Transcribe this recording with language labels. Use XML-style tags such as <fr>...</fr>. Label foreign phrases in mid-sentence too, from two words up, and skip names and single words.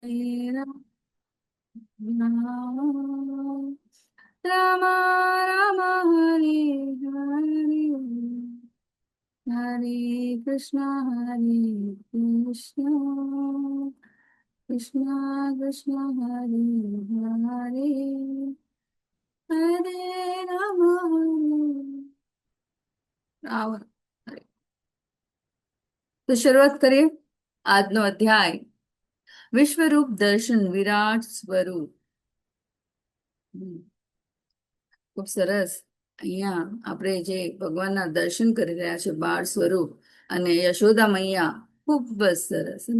<sa>राम राम हरे हरे हरे कृष्ण कृष्ण कृष्ण हरे हरे हरे राम राम हरे।</sa> <gu>તો શરૂઆત કરીએ આજનો અધ્યાય વિશ્વરૂપ દર્શન વિરાટ સ્વરૂપ. હમ, ખૂબ સરસ. અહીંયા આપણે જે ભગવાનના દર્શન કરી રહ્યા છે બાળ સ્વરૂપ અને યશોદા મૈયા, ખૂબ જ સરસ ને.</gu>